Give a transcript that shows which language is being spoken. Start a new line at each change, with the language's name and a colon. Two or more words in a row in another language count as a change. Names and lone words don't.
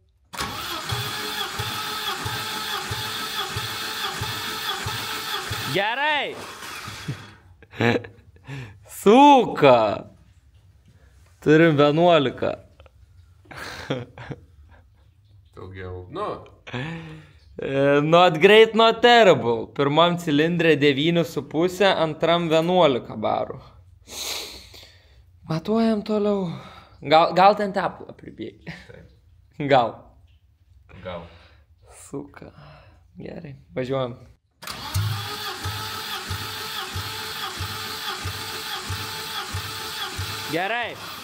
Lithuanian: Gerai! Suka! Turim 11. Daugiau,
English: Not great, not terrible.
Lithuanian: Pirmam cilindrė 9,5, antram 11 barų. Matuojam toliau. Gal ten tepalą pribėgi. Gal. Suka. Gerai, važiuojam. Gerai.